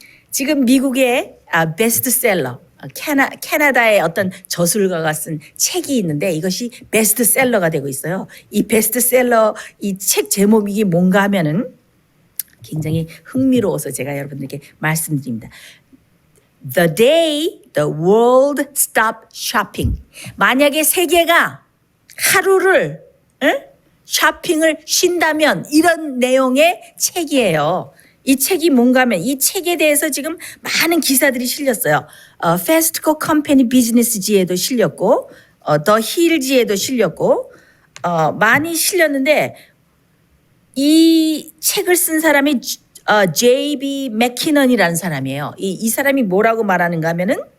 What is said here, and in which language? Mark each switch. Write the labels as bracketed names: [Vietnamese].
[Korean] 지금 미국의 베스트셀러 캐나다의 어떤 저술가가 쓴 책이 있는데 이것이 베스트셀러가 되고 있어요. 이 베스트셀러 이 책 제목이 뭔가 하면은 굉장히 흥미로워서 제가 여러분들께 말씀드립니다. [English] The day the world stopped shopping. [Korean] 만약에 세계가 하루를 쇼핑을 쉰다면 이런 내용의 책이에요. 이 책이 뭔가 하면 이 책에 대해서 지금 많은 기사들이 실렸어요. 패스트코 컴퍼니 비즈니스지에도 실렸고 더 힐지에도 실렸고 많이 실렸는데 이 책을 쓴 사람이 J.B. 맥키넌이라는 사람이에요. 이 사람이 뭐라고 말하는가 하면은